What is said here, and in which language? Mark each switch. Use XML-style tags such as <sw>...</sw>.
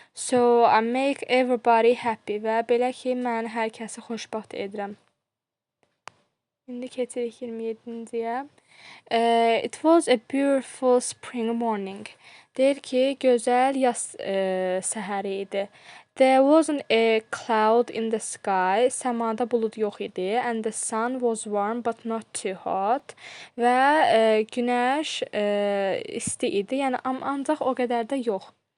<en>So I make everybody happy</en> <az>və belə ki, mən hər kəsi xoşbəxt edirəm. İndi keçirik 27-ciyə.</az> <en>It was a beautiful spring morning.</en> <az>Deyir ki, gözəl yaz səhəri idi.</az> <en>There wasn't a cloud in the sky.</en> <az>Səmada bulud yox idi.</az> <en>And the sun was warm but not too hot.</en> <az>Və günəş isti idi. Yəni ancaq o qədər də yox.</az>